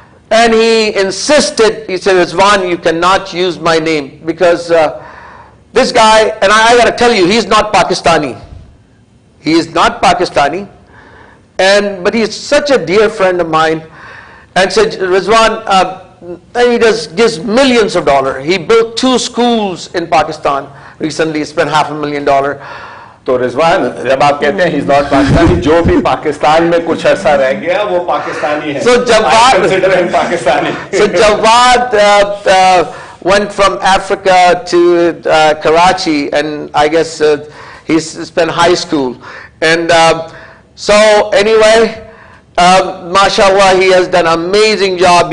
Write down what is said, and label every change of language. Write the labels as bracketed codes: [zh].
[en] And he insisted, he said, Rizwan, you cannot use my name because this guy, and I got to tell you, he's not Pakistani. He is not Pakistani, but he's such a dear friend of mine. And said, Rizwan, and he gives millions of dollars. He built 2 schools in Pakistan recently. He spent $500,000. [hi] तो रिजवान जब आप कहते हैं [en] he's not Pakistani, [hi] जो भी पाकिस्तान में कुछ अर्सा रह गया वो पाकिस्तानी है. [en] So Jawad, I consider him Pakistani. so Jawad went from Africa to Karachi, and I guess he spent high school. And so anyway, mashallah, he has done an amazing job.